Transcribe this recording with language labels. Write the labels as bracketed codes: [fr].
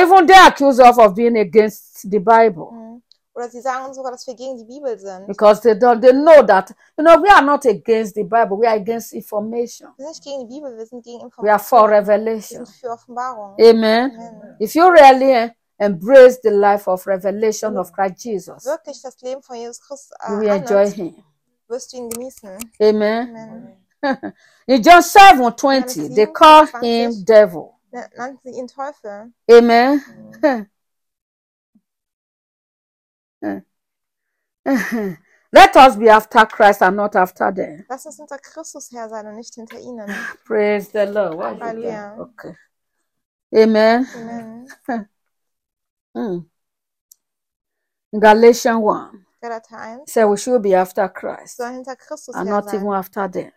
[en] Even they accuse us of being against the Bible. [de] Oder sie sagen sogar, dass wir gegen die Bibel sind. [en] Because they know that, you know, we are not against the Bible, we are against information. [de] Wir sind nicht gegen die Bibel, wir sind gegen Information. [en] We are for revelation. [de] Wir sind für Offenbarung. Amen. Amen. [en] If you really embrace the life of revelation of Christ Jesus, [de] wirklich das Leben von Jesus Christus [en] you will enjoy him. [de] Wirst du ihn genießen. Amen. Amen. [en] In John 7:20, they call him devil. [de] Nannten sie ihn Teufel. Amen. Amen. [en] Let us be after Christ and not after them. [de] Lass uns unter Christus her sein und nicht hinter ihnen. [en] Praise the Lord. [de] Halleluja. Okay. Amen. Amen. [en] Galatians 1. [de] Galater 1. [en] Say we should be after Christ. [de] Soll hinter Christus [en] and not [de] sein [en] even after them.